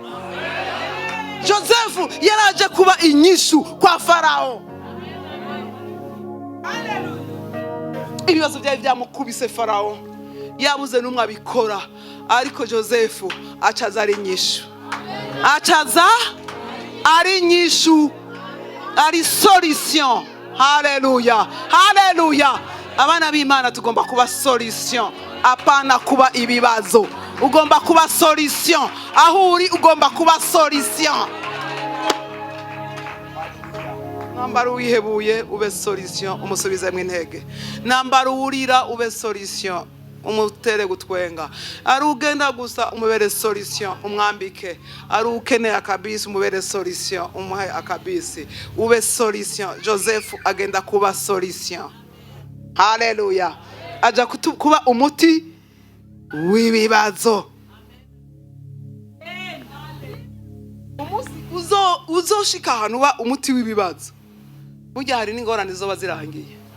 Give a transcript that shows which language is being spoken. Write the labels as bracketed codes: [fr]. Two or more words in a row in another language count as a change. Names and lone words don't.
[rn] Josefu yaraje kuba inyishu kwa Farawo. Ibibazo byari byamukubise Farawo yabuze n'umwe abikora ariko Josefu acaza ari inyishu ari solution. Haleluya abana b'Imana tugomba kuba solution apana kuba ibibazo. Ugomba kuba solution aho uri ugomba kuba solution. Nambara uwihebuye ube solution umusubize mu intege. Nambara urira ube solution umutere gutwenga. Ari ugenda gusa umubere solution umwambike. Ari ukeneye akabisi umubere solution umuhe akabisi ube solution. Joseph agenda kuba solution. Haleluya aja kuba umuti w'ibibazo. uzoshika ahantu uba umuti w'ibibazo, burya hari n'ingorane zoba zirangiye.